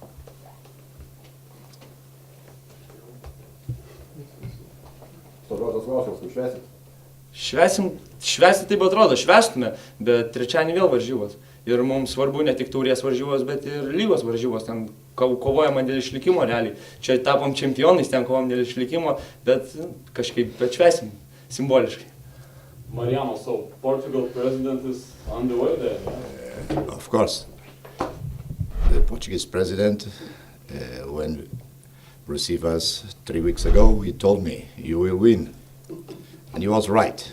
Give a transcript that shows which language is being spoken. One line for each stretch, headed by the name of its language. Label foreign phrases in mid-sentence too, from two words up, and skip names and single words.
Lithuanian: Sodrotas klausimas, kaip švęsit? Švęsti taip atrodo, švęstume, bet trečiadienį vėl varžybos. Ir mums svarbu ne tik taurės varžybos, bet ir lygos varžybos. Ten kovojama dėl išlikimo realiai. Čia tapom čempionais, ten kovojam dėl išlikimo, bet kažkaip švęsim simboliškai.
English: Mariano, so Portugal president is on the way there? Of course. The Portuguese president, when received us 3 weeks ago, he told me, you will win. And he was right.